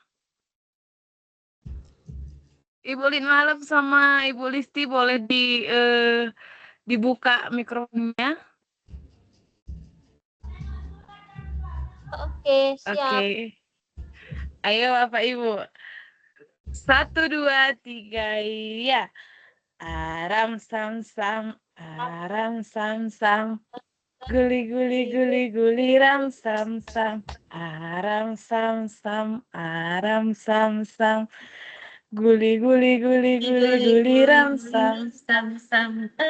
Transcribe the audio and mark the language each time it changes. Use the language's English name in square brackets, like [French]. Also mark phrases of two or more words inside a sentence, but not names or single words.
[Indonesian] Ibu Lin Malam sama Ibu Listi boleh dibuka mikrofonnya. Oke, siap. Oke. Ayo Bapak Ibu. 1, 2, 3, ya. Aram sam sam, aram sam sam. Guli guli guli guli ram sam sam. Aram sam sam, aram sam sam. Guli guli guli guli guli ram sam sam sam.